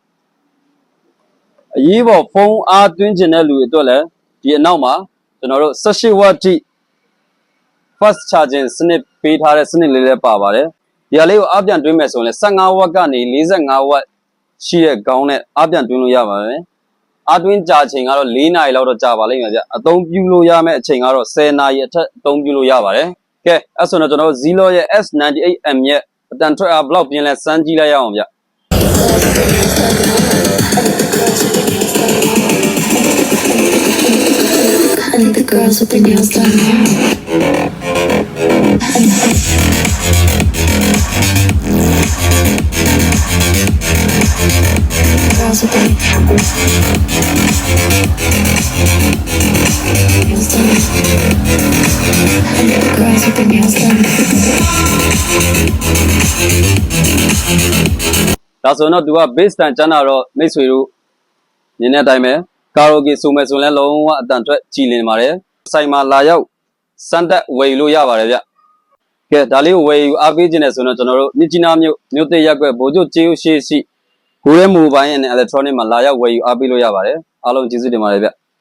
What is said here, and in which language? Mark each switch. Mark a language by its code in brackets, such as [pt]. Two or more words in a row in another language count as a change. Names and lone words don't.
[my] အရေးပေါ်ဖုန်းအားသွင်းခြင်းတဲ့လူတွေအတွက်လည်းဒီအနောက်မှာကျွန်တော်တို့18 watt ထိ [en] fast charging [my] စနစ်ပေးထားတဲ့စနစ်လေးလည်းပါပါတယ်ဒီဟာလေးကိုအားပြန်တွင်းမယ်ဆိုရင်လည်း15 watt ကနေ45 watt ရှိတဲ့ခေါင်းနဲ့အားပြန်တွင်းလို့ရပါတယ်အားတွင်းကြာချိန်ကတော့4နာရီလောက်တော့ကြာပါလိမ့်မယ်ဗျအသုံးပြုလို့ရမယ့်အချိန်ကတော့10နာရီအထက်အသုံးပြုလို့ရပါတယ်ကဲအဲ့ဆိုတော့ကျွန်တော်တို့ Zlog ရဲ့ S98M ရဲ့အတန်ထွက်အားဘလောက်ပြင်းလဲစမ်းကြည့်လိုက်ရအောင်ဗျ [en] And the girls with their nails done now. Girls with their nails done. And the girls with their nails done. [my] ဒါဆိုတော့သူက base တန်ကျန်းတာတော့မိတ်ဆွေတို့နင်းတဲ့အတိုင်းပဲကာရာအိုကေဆိုမယ်ဆိုရင်လည်းလုံးဝအတန်ထွက်ကြည်လင်ပါတယ်ဆိုင်မှာလာရောက်စမ်းတက်ဝယ်လို့ရပါတယ်ဗျကဲဒါလေးကိုဝယ်ယူအားပေးခြင်းနဲ့ဆိုတော့ကျွန်တော်တို့မြစ်ကြီးနားမြို့သိရက်ကွက်ဗိုလ်ချုပ်ကျေးဦးရှိဂိုးရဲမိုဘိုင်းနဲ့ electronic မှာလာရောက်ဝယ်ယူအားပေးလို့ရပါတယ်အားလုံးကျေးဇူးတင်ပါတယ်ဗျ